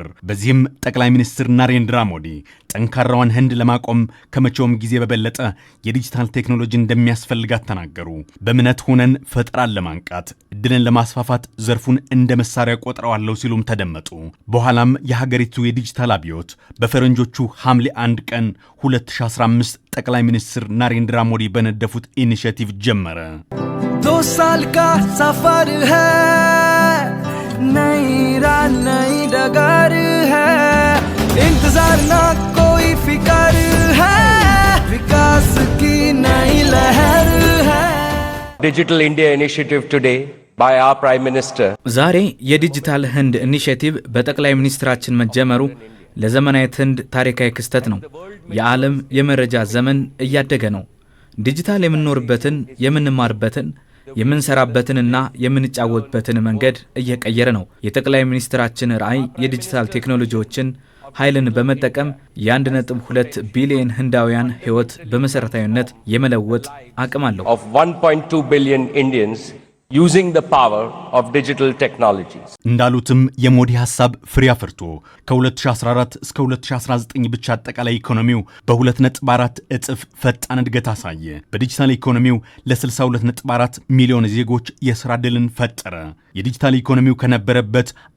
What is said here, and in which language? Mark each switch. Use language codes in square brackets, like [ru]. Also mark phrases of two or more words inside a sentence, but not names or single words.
[am] በዚህም ጠቅላይ ሚኒስትር ናሬንድራ ሞዲ ጠንካራዋን ህንድ ለማቆም ከመቼውም ጊዜ በበለጠ የዲጂታል ቴክኖሎጂ እንደሚያስፈልጋት ተናገሩ። በእምነት ሆነን ፈጠራን ለማንቃት እድልን ለማስፋፋት ዘርፉን እንደ መሳሪያ ቆጥረዋለሁ ሲሉም ተደመጡ። በኋላም የሀገሪቱ የዲጂታል አብዮት በፈረንጆቹ ሐምሌ 1 ቀን 2015 ጠቅላይ ሚኒስትር ናሬንድራ ሞዲ በነደፉት ኢኒሼቲቭ ጀመረ። [hi] 2 साल का सफर है, नई राह नई डगर है, इंतजार ना कोई फिकर है, विकास की नई लहर है। [en] Digital India initiative today by our Prime Minister. [am] ዛሬ የዲጂታል ህንድ ኢኒሼቲቭ በጠቅላይ ሚኒስትራችን መጀመሩ ለዘመናዊት ህንድ ታሪካዊ ክስተት ነው። የዓለም የመረጃ ዘመን እያደገ ነው። ዲጂታል የምንኖርበትን፣ የምንማርበትን፣ የምንሰራበትንና የምንጫወትበትን መንገድ እየቀየረ ነው። የጠቅላይ ሚኒስትራችን ራዕይ የዲጂታል ቴክኖሎጂዎችን ኃይልን በመጠቀም የ1.2 ቢሊዮን ህንዳውያን ህይወት በመሰረታዊነት የመለወጥ አቅም አለው። [en] Of 1.2 billion Indians using the power of digital technologies. [am] እንዳሉትም የሞዲ ሐሳብ ፍሬ አፍርቶ ከ2014 እስከ 2019 ብቻ አጠቃላይ ኢኮኖሚው በ2.4 እጥፍ ፈጣን እድገት አሳየ። በዲጂታል ኢኮኖሚው ለ62.4 ሚሊዮን ዜጎች የሥራ ዕድልን ፈጠረ። የዲጂታል ኢኮኖሚው ከነበረበት